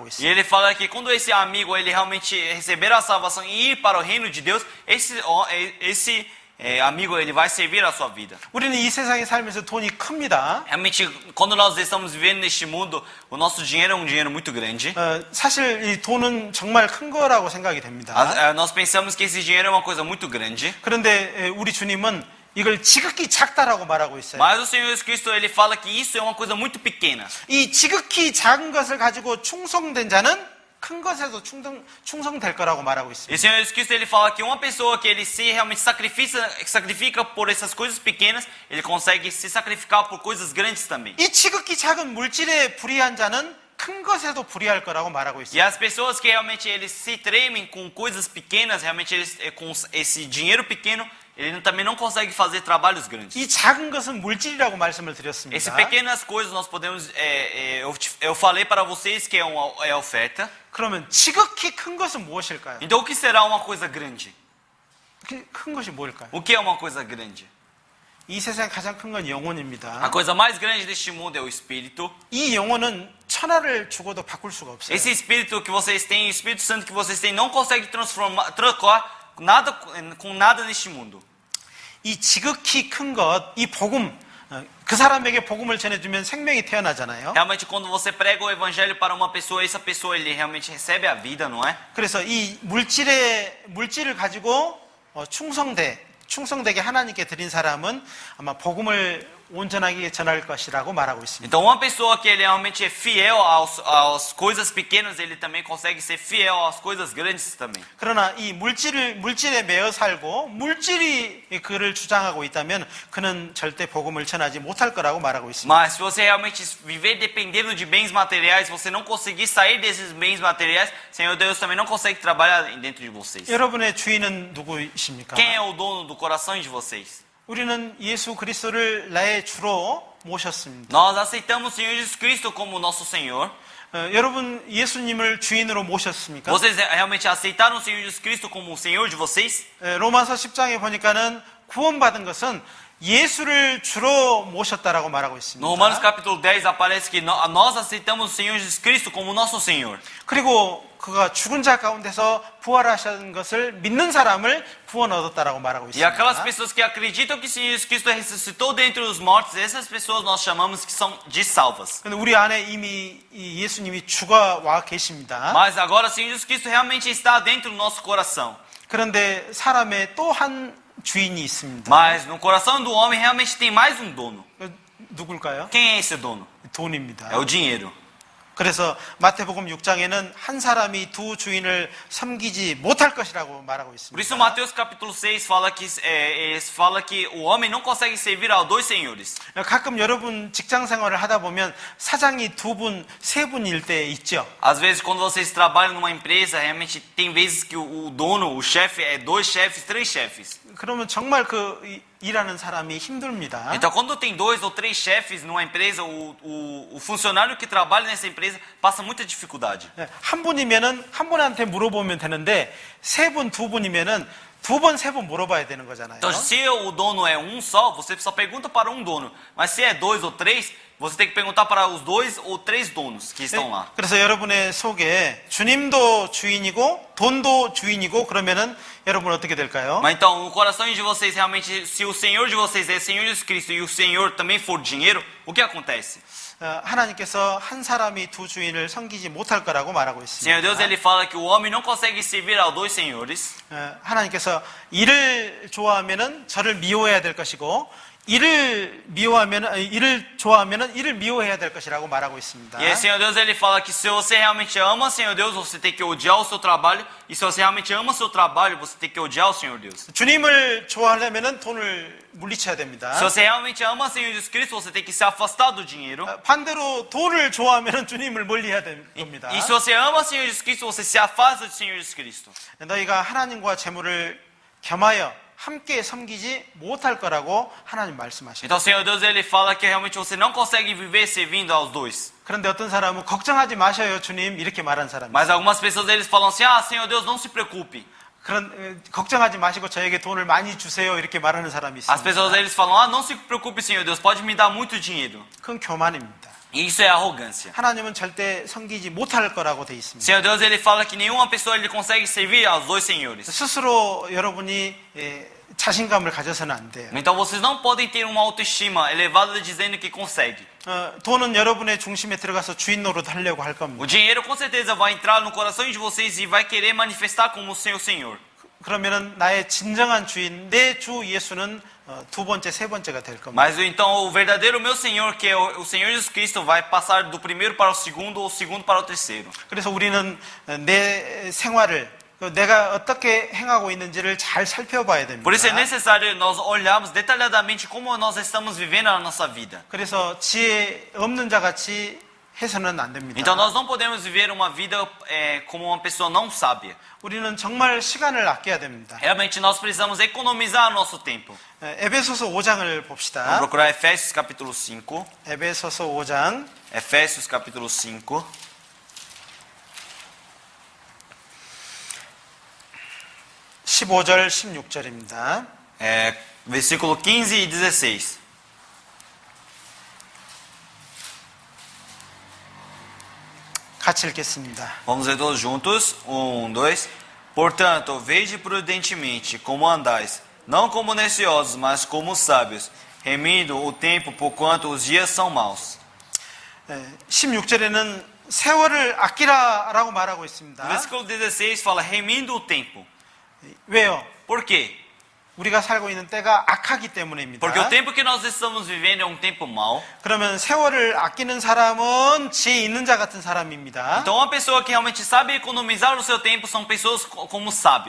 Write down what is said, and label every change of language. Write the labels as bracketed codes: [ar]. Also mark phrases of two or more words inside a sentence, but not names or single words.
[pt] E [ko] 있어요. [pt] ele fala que quando esse amigo ele realmente receber a salvação e ir para o reino de Deus, esse amigo ele vai servir a sua vida. [ko] 우리는 이 세상에 살면서 돈이 큽니다. [pt] Realmente, quando nós estamos vivendo neste mundo, o nosso dinheiro é um dinheiro muito grande. [ko] 사실 이 돈은 정말 큰 거라고 생각이 됩니다. [pt] Nós pensamos que esse dinheiro é uma coisa muito grande. [ko] 그런데 우리 주님은 이걸 지극히 작다라고 말하고 있어요. [pt] Mas o Senhor Jesus Cristo ele fala que isso é uma coisa muito pequena. [ko] 이 지극히 작은 것을 가지고 충성된 자는 큰 것에도 충성될 거라고 말하고 [pt] E [ko] 있습니다. [pt] o Senhor Jesus Cristo ele fala que uma pessoa que ele se realmente sacrifica por essas coisas pequenas, ele consegue se sacrificar por coisas grandes também. [ko] 이 지극히 작은 물질에 불의한 자는 큰 것에도 불의할 거라고 말하고 [pt] E [ko] 있어요. [pt] as pessoas que realmente eles se tremem com coisas pequenas, realmente eles com esse dinheiro pequeno, ele também não consegue fazer trabalhos grandes. [ko] 이 작은 것은 물질이라고 말씀을 드렸습니다. [pt] Essas pequenas coisas nós podemos, eu falei para vocês que é oferta. [ko] 그러면 지극히 큰 것은 무엇일까요? [pt] Então o que será uma coisa grande? [ko] 큰 것이 뭘까요? [pt] O que é uma coisa grande? [ko] 이 세상에 가장 큰 건 [pt] A [ko] 영혼입니다. [pt] coisa mais grande deste mundo é o espírito. [ko] 이 영혼은 천하를 주고도 바꿀 수가 없어요. [pt] Esse espírito que vocês têm, o Espírito Santo que vocês têm, não consegue trocar nada com nada neste mundo. [ko] 이 지극히 큰 것, 이 복음, 그 사람에게 복음을 전해주면 생명이 태어나잖아요. [pt] Realmente, quando você prega o evangelho para uma pessoa, essa pessoa ele realmente recebe a vida, não é? [ko] 그래서 이 물질을 가지고 충성되게 하나님께 드린 사람은 아마 복음을 온전하게 전할 것이라고 말하고 있습니다. [pt] Então, uma pessoa que ele realmente é fiel às coisas pequenas, ele também consegue ser fiel às coisas grandes também. [ko] 그러나 이 물질에 매여 살고 물질이 그를 주장하고 있다면 그는 절대 복음을 전하지 못할 거라고 말하고 있습니다. [pt] Mas se você realmente viver dependendo de bens materiais, você não conseguir sair desses bens materiais, Senhor Deus também não consegue trabalhar dentro de vocês. [ko] 여러분의 주인은 누구이십니까? [pt] Quem é o dono do coração de vocês? [ko] 우리는 예수 그리스도를 나의 주로 모셨습니다. [pt] Nós aceitamos o Senhor Jesus Cristo como nosso Senhor. [ko] 여러분 예수님을 주인으로 모셨습니까? [pt] Vocês realmente aceitaram o Senhor Jesus Cristo como o Senhor de vocês? [ko] 로마서 10장에 보니까는 구원받은 것은 예수를 주로 모셨다라고 말하고 있습니다. [pt] No Romanos capítulo 10 aparece que nós aceitamos o Senhor Jesus Cristo como nosso Senhor. [ko] 그리고 그가 죽은 자 가운데서 부활하신 것을 믿는 사람을 구원 얻었다라고 말하고 [pt] E aquelas [ko] 있습니다. [pt] pessoas que acreditam que o Senhor Jesus Cristo ressuscitou dentre os mortos, essas pessoas nós chamamos que são de salvas. [ko] 근데 우리 안에 이미 이 예수님이 주가 와 계십니다. [pt] Mas agora o Senhor Jesus Cristo realmente está dentro do nosso coração. [ko] 그런데 사람의 또 한 주인이 있습니다. [pt] Mas no coração do homem realmente tem mais um dono. [ko] 누굴까요? [pt] Quem é esse dono? [ko] 돈입니다. [pt] É o dinheiro. [ko] 그래서 마태복음 6장에는 한 사람이 두 주인을 섬기지 못할 것이라고 말하고 [pt] Por [ko] 있습니다. [pt] isso Mateus capítulo 6 fala que o homem não consegue servir a dois senhores. [ko] 가끔 여러분 직장 생활을 하다 보면 사장이 두 분, 세 분일 때 있죠. [pt] Às vezes quando vocês trabalham numa empresa, realmente tem vezes que o dono, o chefe é dois chefes, três chefes. [ko] 그러면 정말 일하는 사람이 힘듭니다. [pt] Então quando tem dois ou três chefes numa empresa, o funcionário que trabalha nessa empresa passa muita dificuldade. [ko] 한 분이면은 한 분한테 물어보면 되는데 세 분, 두 분이면은 두 번, 세 번 물어봐야 되는 거잖아요. [pt] Então se o dono é um só, você só pergunta para um dono. Mas se é dois ou três, você tem que perguntar para os dois ou três donos que estão lá. [ko] 그래서 여러분의 속에 주님도 주인이고 돈도 주인이고 그러면은 여러분 어떻게 될까요? [pt] Mas então, no coração de vocês, realmente, se o Senhor de vocês é o Senhor Jesus Cristo e o Senhor também for dinheiro, o que acontece? [ko] 하나님께서 한 사람이 두 주인을 섬기지 못할 거라고 말하고 [pt] Senhor Deus, [ko] 있습니다. [pt] ele fala que o homem não consegue servir a dois senhores. [ko] 하나님께서 일을 좋아하면은 저를 미워해야 될 것이고 이를 일을 좋아하면 이를 미워해야 될 것이라고 말하고 있습니다. [pt] E aí, Senhor Deus, ele fala que se você realmente ama, Senhor Deus, você tem que odiar o seu trabalho. E se você realmente ama o seu trabalho, você tem que odiar o Senhor Deus. [ko] 주님을 좋아하려면 돈을 물리쳐야 됩니다. [pt] Se você realmente ama o Senhor Jesus Cristo, você tem que se afastar do dinheiro. [ko] 반대로 돈을 좋아하면 주님을 멀리해야 됩니다. [pt] E se você ama o Senhor Jesus Cristo, você se afasta do Senhor Jesus Cristo. [ko] 너희가 하나님과 재물을 겸하여 함께 섬기지 못할 거라고 하나님 말씀하십니다. [pt] Então, o Senhor Deus, ele fala que realmente você não consegue viver servindo aos dois. [ko] 그런데 어떤 사람은 걱정하지 마셔요, 주님, 이렇게 말한 사람이. [pt] Mas algumas pessoas, eles falam assim, ah, Senhor Deus, não se preocupe. [ko] 걱정하지 마시고 저에게 돈을 많이 주세요, 이렇게 말하는 사람이 [pt] As pessoas, [ko] 있습니다. [pt] eles falam, ah, não se preocupe, Senhor Deus, pode me dar muito dinheiro. [ko] 그건 교만입니다. [pt] E isso é arrogância. [ko] 하나님은 절대 섬기지 못할 거라고 돼 있습니다. [pt] Senhor Deus, ele fala que nenhuma pessoa ele consegue servir aos dois senhores. [ko] 스스로 여러분이 자신감을 가져서는 안 돼요. [pt] Então vocês não podem ter uma autoestima elevada dizendo que consegue. [ko] 돈은 여러분의 중심에 들어가서 주인 노릇 하려고 할 [pt] O [ko] 겁니다. [pt] dinheiro com certeza vai entrar no coração de vocês e vai querer manifestar como o seu Senhor. [ko] 그러면은 나의 진정한 주인, 내 주 예수는 두 번째, 세 번째가 될 겁니다. [pt] Mas então o verdadeiro meu Senhor, que é o Senhor Jesus Cristo, vai passar do primeiro para o segundo ou o segundo para o terceiro. [ko] 그래서 우리는 내 생활을 내가 어떻게 행하고 있는지를 잘 살펴봐야 됩니다. [pt] Por isso é necessário nós olharmos detalhadamente como nós estamos vivendo a nossa vida. [ko] 그래서 지혜 없는 자 같이 해서는 안 됩니다. [pt] Então nós não podemos viver uma vida como uma pessoa não sábia. [ko] 우리는 정말 시간을 아껴야 됩니다. [pt] Realmente nós precisamos economizar nosso tempo. [ko] 에베소서 5장을 [pt] Vamos [ko] 봅시다. [pt] procurar Efésios capítulo 5. [ko] 에베소서 5장 [pt] Efésios capítulo 5. [ko] 15절, 16절입니다. [pt] Versículo 15 e 16. [ko] 같이 읽겠습니다. [pt] Vamos ler todos juntos. 1, 2. Portanto, vede prudentemente como andais, não como neciosos, mas como sábios, remindo o tempo, porquanto os dias são maus. [ko] 16절에는 세월을 아끼라라고 말하고 [pt] No [ko] 있습니다. [pt] versículo 16 fala remindo o tempo. [ko] 왜요? [pt] Por quê? [ko] 우리가 살고 있는 때가 악하기 때문입니다. [pt] Porque o tempo que nós estamos vivendo é um tempo mau. [ko] 그러면 세월을 아끼는 사람은 지혜 있는 자 같은 사람입니다. [pt] Então, uma pessoa que realmente sabe economizar o seu tempo são pessoas como sábios.